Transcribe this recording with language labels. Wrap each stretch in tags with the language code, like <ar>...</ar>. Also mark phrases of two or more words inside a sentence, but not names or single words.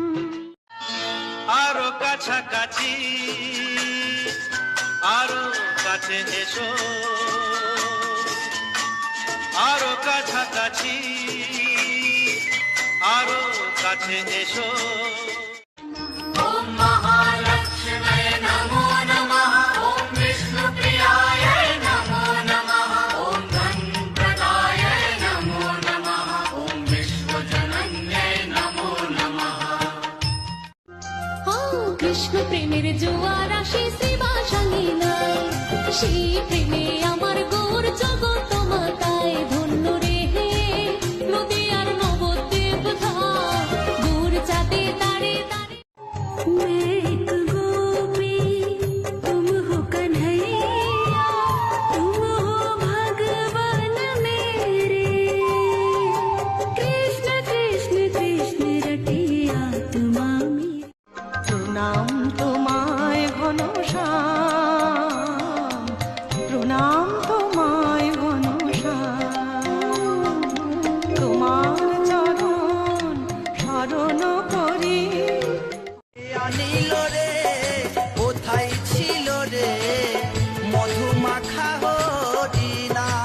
<bn>আরো কাছাকাছি আরো কাছে এসো, আরো কাছাকাছি আরো কাছে এসো।</bn> <sa>ওম মহালক্ষ্মী নমো নমঃ। ওম বিষ্ণুপ্রিয়ায় নমো নমঃ। ওম গণপ্রদায় নমো নমঃ। ওম বিশ্বজনন্যে নমো নমঃ।</sa> <bn>কৃষ্ণ প্রেমের জোয়ার আসে শ্রীবাসাঙ্গে নাই, সেই প্রেমে আমার গোর জগৎ মাতায় ধন্য রে। নদী আর নবদ্বীপ ধাম দূর চাঁদে তারে তারে।</bn> <hi>मैं एक गोपी तुम हो कन्हैया, तुम हो भगवान मेरे। कृष्ण कृष्ण कृष्ण रटिया तुम्हारी।</hi> <bn>প্রণাম তোমায় ঘনশ্যাম, প্রণাম তোমায় ঘনশ্যাম। তোমার চরণ শরণ করি। আনিল রে কোথায় ছিল রে মধুমাখা হরিণা।</bn>